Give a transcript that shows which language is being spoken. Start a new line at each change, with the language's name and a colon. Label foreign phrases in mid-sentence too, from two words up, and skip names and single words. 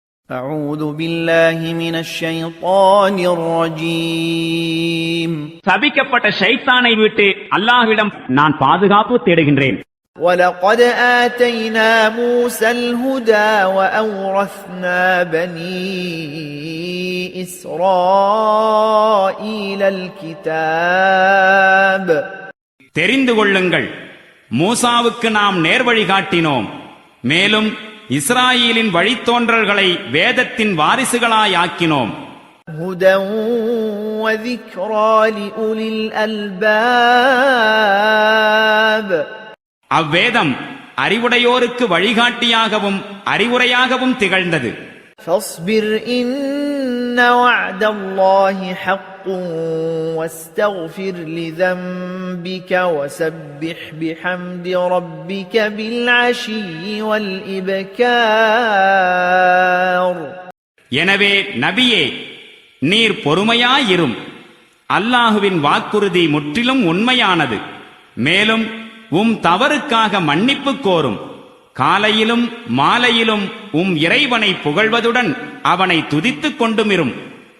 Arabic: أعوذ بالله من الشيطان الرجيم
Tamil: சபிக்கப்பட்ட ஷைத்தானை விட்டு அல்லாஹ்விடம் நான் பாதுகாப்பு தேடுகின்றேன்.
Arabic: ولقد آتينا موسى الهدى وأورثنا بني إسرائيل الكتاب
Tamil: தெரிந்து கொள்ளுங்கள், மூசாவுக்கு நாம் நேர்வழி காட்டினோம், மேலும் இஸ்ராயேலின் வழித்தோன்றல்களை வேதத்தின் வாரிசுகளாயாக்கினோம்.
Arabic: هدى وذكرى لأولي الألباب
Tamil: அவ்வேதம் அறிவுடையோருக்கு வழிகாட்டியாகவும் அறிவுரையாகவும் திகழ்ந்தது.
Arabic: فاصبر إن وعد الله حق واستغفر لذنبك وسبح بحمد ربك بالعشي والإبكار.
Tamil: எனவே நபியே, நீர் பொறுமையாயிரும். அல்லாஹுவின் வாக்குறுதி முற்றிலும் உண்மையானது. மேலும் தவறுக்காக மன்னிப்பு கோரும். காலையிலும் மாலையிலும் இறைவனை புகழ்வதுடன் அவனை துதித்துக் கொண்டுமிரும்.